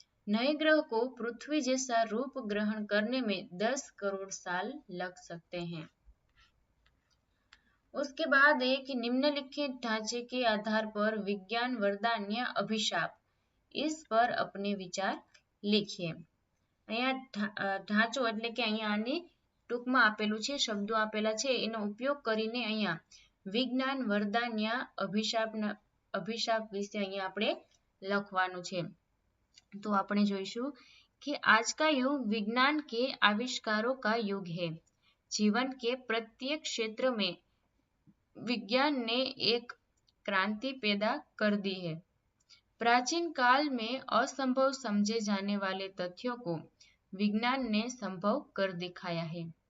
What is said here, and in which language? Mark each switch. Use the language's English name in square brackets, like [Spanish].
[Hindi] नए ग्रह को पृथ्वी जैसा रूप ग्रहण करने में 10 करोड़ साल लग सकते हैं. उसके बाद है कि निम्नलिखित ढांचे के आधार पर विज्ञान वरदान या अभिशाप, इस पर अपने विचार लिखिए. [Gujarati] અહીંયા ઢાંચો એટલે કે અહીંયા આની ટૂંકમાં આપેલું છે, શબ્દો આપેલા છે, એનો ઉપયોગ કરીને અહીંયા વિજ્ઞાન વરદાન या અભિશાપ વિશે અહીંયા આપણે લખવાનું છે. [Hindi] तो [Gujarati] આપણે જોઈશું [Hindi] कि आज का युग विज्ञान के आविष्कारों का युग है. जीवन के प्रत्येक क्षेत्र में विज्ञान ने एक क्रांति पैदा कर दी है. प्राचीन काल में असंभव समझे जाने वाले तथ्यों को विज्ञान ने संभव कर दिखाया है.